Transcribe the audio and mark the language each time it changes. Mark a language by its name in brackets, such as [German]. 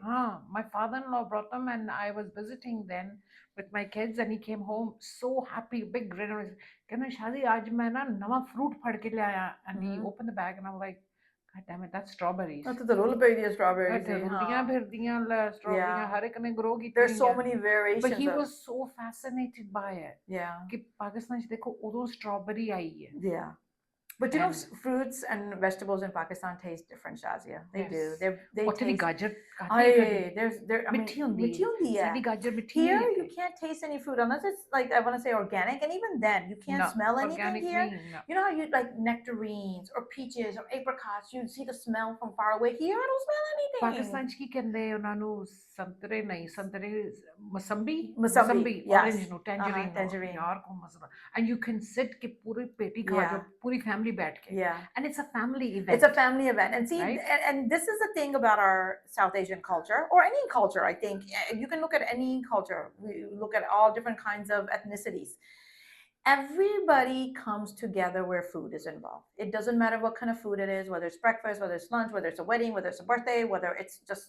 [English] My father-in-law brought them, and I was visiting then with my kids, and he came home so happy, big grin. [Punjabi] कहना शादी आज मैं ना नवा fruit फड़ के ले आया, [English] and he opened the bag, and I'm like, God damn it, that's strawberries. That's the roll of strawberries. There's so many variations. But he was so fascinated by it. Yeah. [Hindi] कि पाकिस्तान से देखो उधर strawberry आई है. [English] Yeah. But fruits and vegetables in Pakistan taste different, Shazia. They do. They taste. Gajar. Here you can't taste any fruit unless it's like, I want to say organic, and even then you can't smell anything here. You know how you like nectarines or peaches or apricots, you see the smell from far away. Here I don't smell anything. [Punjabi] Pakistan की कहते उन्हों ਨੂੰ संतरे नहीं संतरे मौसम्बी [English] orange no tangerine [Punjabi] यार को मजा. [English] And you can sit [Punjabi] के पूरी पेटी खा जो पूरी family बैठ के. [English] Yeah. And it's a family event. It's a family event. And see, and this is the thing about our South Asian culture, or any culture, I think. You can look at any culture. We look at all different kinds of ethnicities. Everybody comes together where food is involved. It doesn't matter what kind of food it is, whether it's breakfast, whether it's lunch, whether it's a wedding, whether it's a birthday, whether it's just,